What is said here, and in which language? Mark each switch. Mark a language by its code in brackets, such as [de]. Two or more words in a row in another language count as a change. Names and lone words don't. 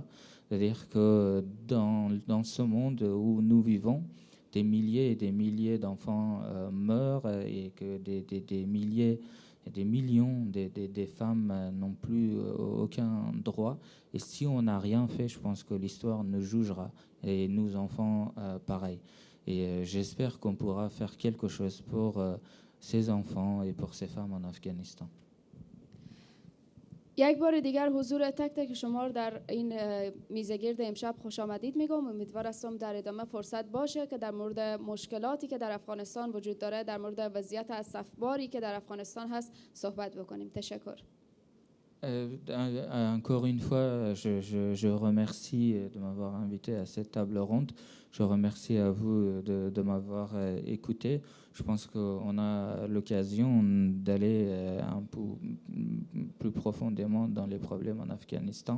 [fr] C'est-à-dire que dans ce monde où nous vivons, des milliers et des milliers d'enfants meurent et que des milliers et des millions de femmes n'ont plus aucun droit. Et si on n'a rien fait, je pense que l'histoire nous jugera. Et nos enfants, pareil. Et j'espère qu'on pourra faire quelque chose pour ces enfants et pour ces femmes en Afghanistan. [fa] یک بار دیگر حضور تک تک شما رو در این میزگرد امشب خوش آمدید میگم. امیدوار هستم در ادامه فرصت باشه که در مورد مشکلاتی که در افغانستان وجود داره، در مورد وضعیت اسفباری که در افغانستان هست صحبت بکنیم. تشکر. [fr] Encore une fois, je remercie de m'avoir invité à cette table ronde. Je remercie à vous de m'avoir écouté. Je pense qu'on a l'occasion d'aller un peu plus profondément dans les problèmes en Afghanistan.